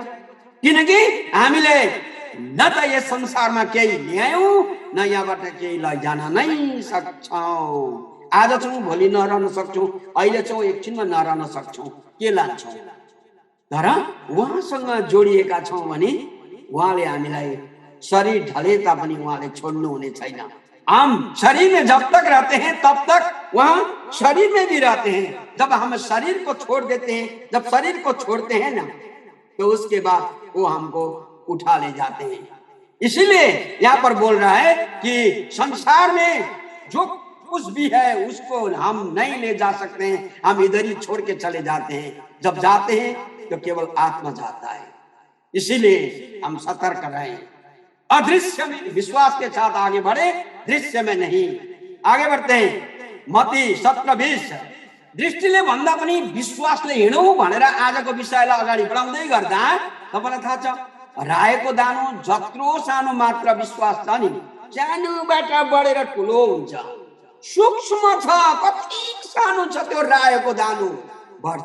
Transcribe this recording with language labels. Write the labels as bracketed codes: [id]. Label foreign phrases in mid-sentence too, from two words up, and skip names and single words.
[ne] किनकि हामीले न त यस संसारमा केही ल्यायौँ, न यहाँबाट केही लैजान नै सक्छौँ। आज छौँ, भोलि नरहन सक्छौँ, अहिले छौँ, एकछिनमा नरहन सक्छौँ, के लान्छौँ। तर उहाँसँग जोडिएका छौँ भने उहाँले हामीलाई शरीर ढले तापनि उहाँले छोड्नु हुने छैन। [hi] हम शरीर में जब तक रहते हैं तब तक वहां शरीर में भी रहते हैं। जब हम शरीर को छोड़ देते हैं, जब शरीर को छोड़ते हैं ना, तो उसके बाद वो हमको उठा ले जाते हैं। इसीलिए यहाँ पर बोल रहा है कि संसार में जो कुछ भी है उसको हम नहीं ले जा सकते हैं, हम इधर ही छोड़ के चले जाते हैं। जब जाते हैं तो केवल आत्मा जाता है। इसीलिए हम सतर्क रहें, अदृश्य में विश्वास के साथ आगे बढ़े, दृश्य में नहीं। आगे बढ़ते हैं। [ne] मत्ती 17:20 दृष्टिले भन्दा पनि विश्वासले हिँडौँ भनेर आजको विषयलाई अगाडि बढाउँदै गर्दा तपाईलाई थाहा छ, रायोको दानो जत्रो सानो मात्र विश्वास छ नि, सानोबाट बढेर ठुलो हुन्छ। सूक्ष्म छ, कति सानो छ त्यो रायोको दानो, बढ्छ।